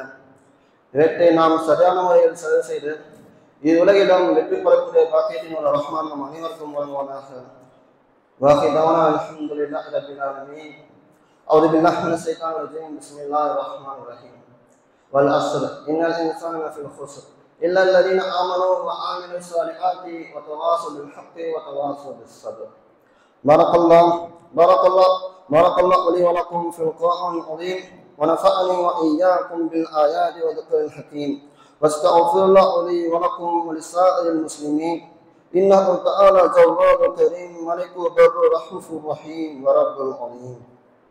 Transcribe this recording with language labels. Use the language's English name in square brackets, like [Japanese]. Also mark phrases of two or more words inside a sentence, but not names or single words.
[Tamil] இவற்றை நாம் சரியான முறையில் செலவு செய்து இவ்வுலகிடம் வெற்றி பெறக்கூடிய பாக்கியத்தின் ஒரு ரஹ்மான் நம் அனைவருக்கும் வழங்குவானாக. [Arabic] واحدانا الحمد لله رب العالمين. أعوذ بالله من الشيطان الرجيم. بسم الله الرحمن الرحيم. والعصر إن الإنسان لفي خسر إلا الذين آمنوا وعملوا الصالحات وتواصوا بالحق وتواصوا بالصبر. بارك الله لي ولكم في القرآن العظيم ونفعني وإياكم بالآيات والذكر الحكيم. واستغفر الله لي ولكم ولسائر المسلمين إنه تعالى جواد كريم ملك بر رحوف رحيم ورب العظيم.